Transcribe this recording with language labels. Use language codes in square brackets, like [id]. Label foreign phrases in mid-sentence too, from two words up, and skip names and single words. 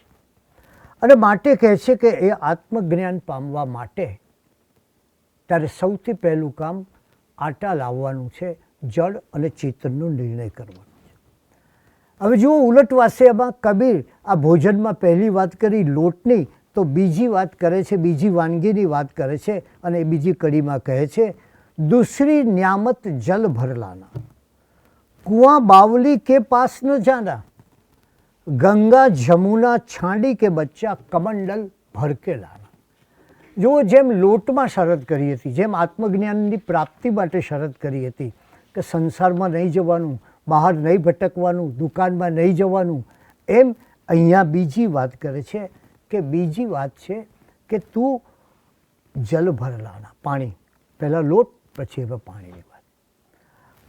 [gu] અને માટે કહે છે કે એ આત્મજ્ઞાન પામવા માટે તારે સૌથી પહેલું કામ આટા લાવવાનું છે, જળ અને ચેતનનો નિર્ણય કરવાનો છે. હવે જુઓ, ઉલટવાસિયામાં કબીર આ ભોજનમાં પહેલી વાત કરી લોટની, તો બીજી વાત કરે છે, બીજી વાનગીની વાત કરે છે, અને બીજી કડીમાં કહે છે, [hi] दूसरी न्यामत जल भर लाना, कुआं बावली के पास न जाना, गंगा जमुना छांडी के बच्चा कमंडल भर के लाना. [gu] જો જેમ લોટમાં શરત કરી હતી, જેમ આત્મજ્ઞાનની પ્રાપ્તિ માટે શરત કરી હતી કે સંસારમાં નહીં જવાનું, બહાર નહીં ભટકવાનું, દુકાનમાં નહીં જવાનું, એમ અહીંયા બીજી વાત કરે છે કે બીજી વાત છે કે તું [hi] जल भर लाना, [gu] પાણી, પહેલાં લોટ પછી હવે પાણીની વાત.